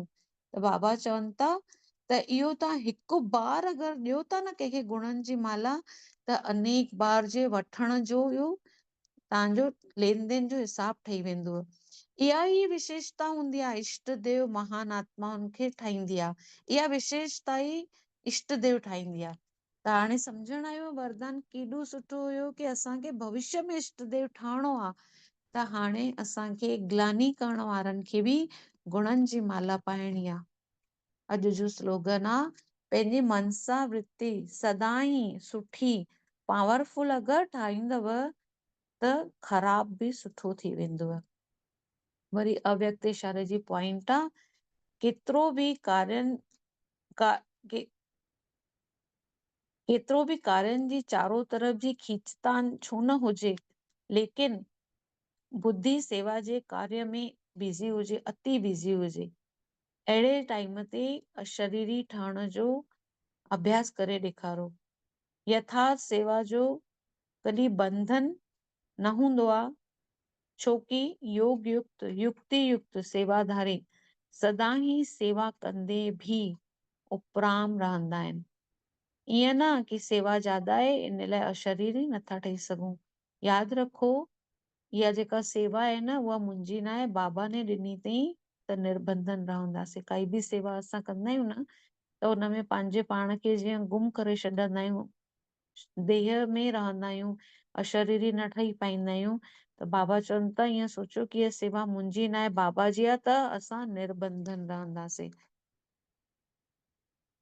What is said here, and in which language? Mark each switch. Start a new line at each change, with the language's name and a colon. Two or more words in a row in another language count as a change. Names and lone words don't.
Sindhi: त बाबा चवनि था त इहो तव्हां हिकु बार अगरि ॾियो था न कंहिंखे गुणनि जी माला, त अनेक बार जे वठण जो इहो तव्हांजो लेन देन जो हिसाब ठही वेंदो। इहा ई विशेषता हूंदी आहे, इष्ट देव महान आत्माउनि खे ठाहींदी आहे। इहा विशेषता ई इष्ट देव ठाहींदी आहे। त हाणे सम्झण आयो वरदान केॾो सुठो हुयो की असांखे भविष्य में इष्ट देव ठाहिणो आ, त हाणे असांखे ग्लानी करण वारनि खे बि गुणनि जी माला पाइणी आ। अॼु जो स्लोगन आ, पंहिंजी मनसा वृत्ति सदाई सुठी पावरफुल अगरि ठाहींदव त ख़राब बि सुठो थी वेंदव। वरी अव्यक्त इशारे जी पॉइंट आ, केतिरो बि कार्यनि का के केतिरो बि कार्यनि जी चारो तरफ़ जी खींचतान छो न हुजे, लेकिन बुद्धि सेवा जे कार्य में बिज़ी हुजे, अति बिज़ी हुजे, अहिड़े टाइम ते अशरीरी ठहण जो अभ्यास करे ॾेखारो। यथार्थ सेवा जो कॾहिं बंधन न हूंदो आ, छोकी योग युक्त युक्ति युक्त सेवाधारी सदा ही सेवा कंदे भी उपराम रहंदा आहिनि। ईअं न कि सेवा ज्यादा आहे इन लाइ अशरीरी नथा ठही सघूं। यादि रखो, इहा जेका सेवा आहे न उहा मुंहिंजी न आहे, बाबा ने ॾिनी अथई, त निर्बंधन रहंदासीं। काई बि सेवा असां कंदा आहियूं न त उनमें पंहिंजे पाण खे जीअं गुम करे छॾंदा आहियूं, देह में रहंदा आहियूं, अशरीरी न ठही पाईंदा आहियूं, त बाबा चवनि था ईअं सोचो कि हीअ सेवा मुंहिंजी न आहे, बाबा जी आहे, त असां निर्बंधन रहंदासीं।